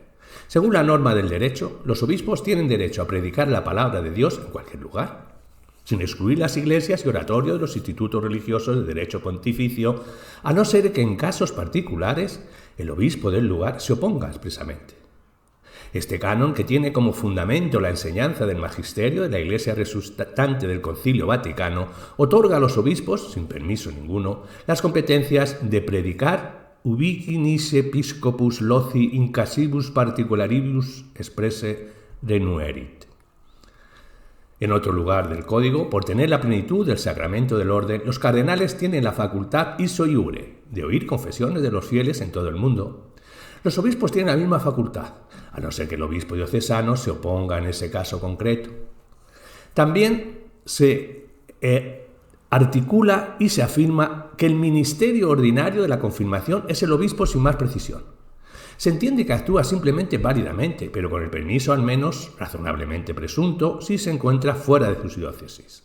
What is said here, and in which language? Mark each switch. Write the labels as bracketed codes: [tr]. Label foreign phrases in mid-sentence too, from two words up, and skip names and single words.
[es] Según la norma del derecho, los obispos tienen derecho a predicar la palabra de Dios en cualquier lugar, sin excluir las iglesias y oratorios de los institutos religiosos de derecho pontificio, a no ser que en casos particulares el obispo del lugar se oponga expresamente. Este canon, que tiene como fundamento la enseñanza del magisterio de la Iglesia resultante del Concilio Vaticano, otorga a los obispos, sin permiso ninguno, las competencias de predicar [la] ubicinis episcopus loci in casibus particularibus expresse renuerit. [es] En otro lugar del código, por tener la plenitud del sacramento del orden, los cardenales tienen la facultad [la] ipso iure [es] de oír confesiones de los fieles en todo el mundo. Los obispos tienen la misma facultad, a no ser que el obispo diocesano se oponga en ese caso concreto. También se articula y se afirma que el ministerio ordinario de la confirmación es el obispo sin más precisión, Se entiende que actúa simplemente válidamente, pero con el permiso al menos razonablemente presunto si se encuentra fuera de su diócesis.